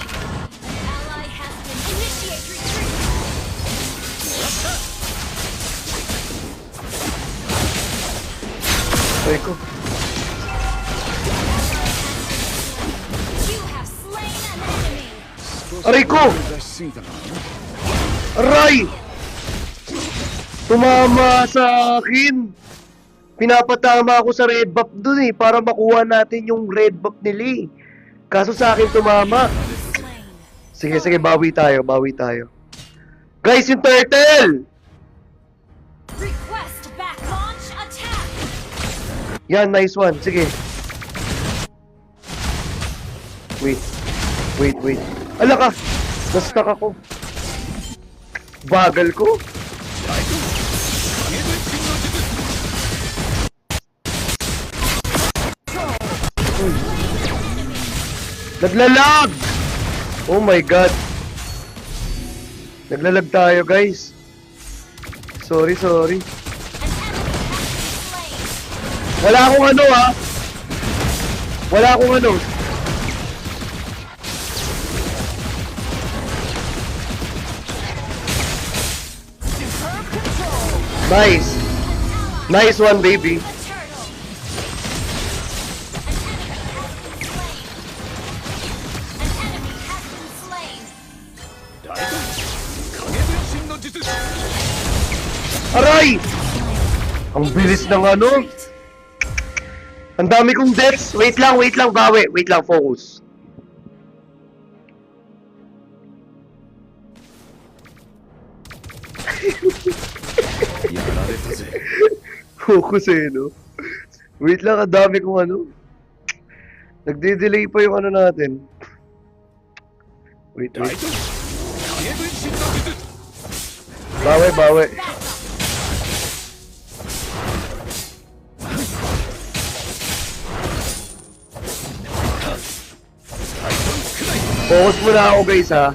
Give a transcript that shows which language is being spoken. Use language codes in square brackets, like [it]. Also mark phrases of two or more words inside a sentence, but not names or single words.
[en] An ally has been initiate retreat. [tl] Sorry ko. [en] You have slain an enemy. [tl] Aray ko! [ja] 出しすぎたかな [tl] Aray! Tumama sa akin! Pinapatama ako sa [en] red buff [tl] dun eh, para makuha natin yung [en] red buff [tl] nila eh. Kaso sa akin tumama. [en] Slain. [tl] Sige, bawi tayo. Guys, yung turtle! [en] Request back launch attack. Yan, nice one. [tl] Sige. Wait. Ala ka! Na-stuck ako. Bagal ko. Naglalag! [en] Oh my god. [tl] Naglalag tayo, guys. [en] Sorry. An enemy has been slain. [tl] Wala akong ano, ha? Wala akong ano. [en] Nice. Nice one, baby. A turtle. An enemy has been slain. [ja] 大胆影分身の術 [tl] Aray! Ang bilis ng ano. Ang dami kong deaths. Wait lang, bawi. Wait lang, focus. Focus eh, no? Wait lang, ang dami kong ano. Nagde-delay pa yung ano natin. Wait. 大胆影分身の術 Bawi. Focus muna ako, guys, ha?